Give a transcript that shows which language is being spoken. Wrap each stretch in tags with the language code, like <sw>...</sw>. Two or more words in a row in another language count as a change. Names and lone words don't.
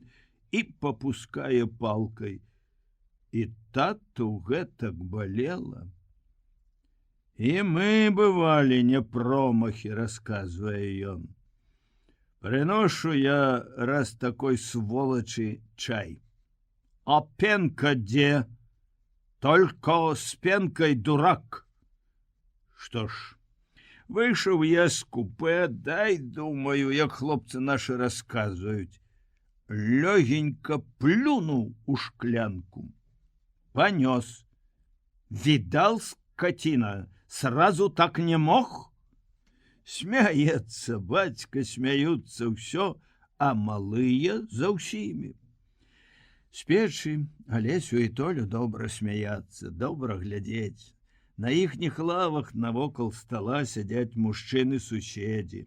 <be>і попускае палкай. І тату гэтак балела. І мы бывалі не промахі, расказвае ён. Прыношу я раз такой сволачы чай. А пенка дзе?</be> <ru>Только с пенкой дурак.</ru> <be>Што ж, выйшаў я з купе, дай, думаю, як хлопцы нашы расказваюць. Лёгенька плюнуў у шклянку. Панёс.</be> <ru>Видал, скотина, сразу так не мог?</ru> <be>Смяецца бацька, смяюцца ўсё, а малыя за ўсімі. З печы Алесю і Толю добра смяяцца, добра глядзець. На іхніх лавах навокал стала сядзяць мужчыны-суседзі.</be>